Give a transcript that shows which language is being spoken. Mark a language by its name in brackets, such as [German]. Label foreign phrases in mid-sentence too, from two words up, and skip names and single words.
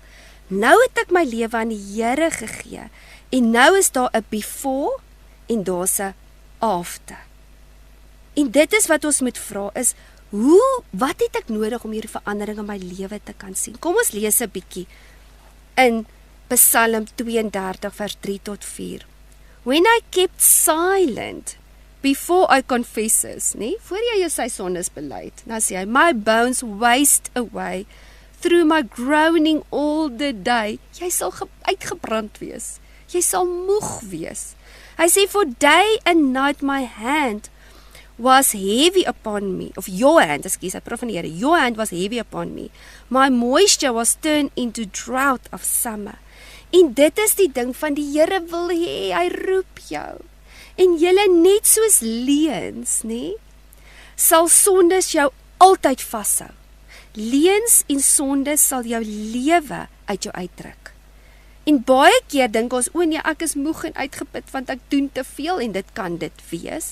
[Afrikaans] Nou het ek my lewe aan die Here gegee en nou is daar 'n before en daar's 'n after. En dit is wat ons moet vra is, wat het ek nodig om hierdie verandering in my lewe te kan sien? Kom ons lees 'n bietjie in Psalm 32 vers 3 tot 4. [English] When I kept silent before I confesses, [Afrikaans] nee, voor jy jou sy sondes bely, nou sê hy, [English] my bones waste away through my groaning all the day. [Afrikaans] Jy sal uitgebrand wees. Jy sal moeg wees. Hy sê, [English] for day and night my hand was heavy upon me, of your hand, excuse, [Afrikaans] ek praat van die Here, [English] your hand was heavy upon me. My moisture was turned into drought of summer. [Afrikaans] En dit is die ding van die Here wil hê, hy roep jou. En julle net soos leuns, nee, sal sondes jou altyd vashou. Leuns en sondes sal jou lewe uit jou uitdruk. En baie keer dink ons, o nee, ek is moeg en uitgeput want ek doen te veel en dit kan dit wees.